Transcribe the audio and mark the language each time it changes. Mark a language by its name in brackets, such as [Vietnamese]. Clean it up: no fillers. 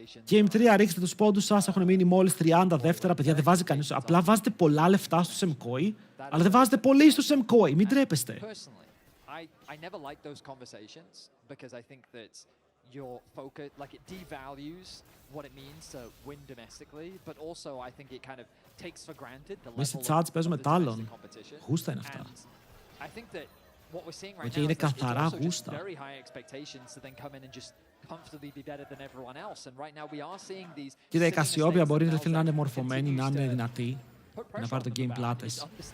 [Greek] Game 3, ρίξτε τους πόντους σας, έχουν μείνει μόλις 30 δεύτερα. Παιδιά, δεν βάζει κανείς. Απλά βάζετε πολλά λεφτά στους Mkoi, αλλά δεν βάζετε πολύ στους Mkoi. Μην τρέπεστε. [English] I never like those conversations because I think that your focus, like it devalues what it means to win domestically, but also I think it kind of takes for granted the level of the domestic competition. [Greek] Γούστα είναι αυτά. [English] I think that what we're seeing right now is also just very high expectations to then come in and just comfortably be better than everyone else. And right now we are seeing these. [Greek] Κοίτα, η Κασιόπια μπορεί να είναι μορφωμένη, να είναι δυνατή, να πάρει το game πλάτες.